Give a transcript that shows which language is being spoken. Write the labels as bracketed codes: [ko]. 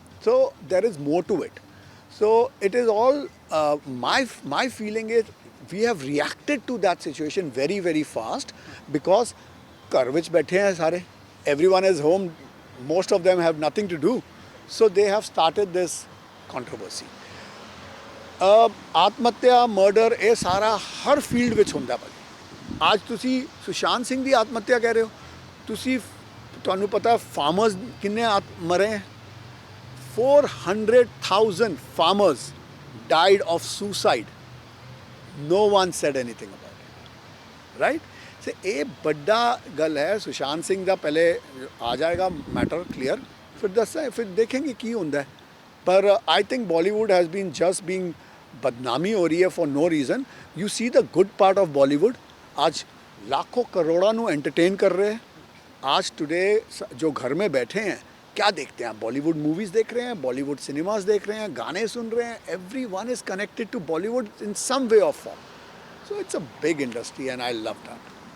[en] So there is more to it. So it is all my feeling is we have reacted to that situation very very fast because [pa] ਘਰ ਵਿੱਚ ਬੈਠੇ हैं ਸਾਰੇ, [en] everyone is home, most of them have nothing to do, so they have started this controversy. [pa] ਆਤਮਹੱਤਿਆ murder ਇਹ ਸਾਰਾ ਹਰ field ਵਿੱਚ ਹੁੰਦਾ ਭਾਜੀ. ਅੱਜ ਤੁਸੀਂ ਸੁਸ਼ਾਂਤ ਸਿੰਘ ਦੀ ਆਤਮਹੱਤਿਆ ਕਹਿ ਰਹੇ ਹੋ, ਤੁਸੀਂ ਤੁਹਾਨੂੰ ਪਤਾ ਫਾਰਮਰਸ ਕਿੰਨੇ ਮਰੇ ਹੈ? [en] 400,000 farmers died of suicide. No one said anything about it, right? [pa] So ਇਹ ਵੱਡਾ ਗੱਲ ਹੈ. ਸੁਸ਼ਾਂਤ ਸਿੰਘ ਦਾ ਪਹਿਲੇ ਆ ਜਾਏਗਾ ਮੈਟਰ ਕਲੀਅਰ, ਫਿਰ ਦੇਖेंगे ਕੀ ਹੁੰਦਾ ਹੈ. [en] ਪਰ I think Bollywood has been just being [hi] बदनामी हो रही है [en] for no reason. You see the good part of Bollywood. [hi] आज लाखों करोड़ों ਨੂੰ एंटरटेन कर रहे हैं. आज टुडे जो घर में बैठे हैं क्या देखते हैं? बॉलीवुड मूवीज़ देख रहे हैं, बॉलीवुड सिनेमास देख रहे हैं, गाने सुन रहे हैं. [en] Everyone is connected to Bollywood in some way or form. So it's a big industry and I love that.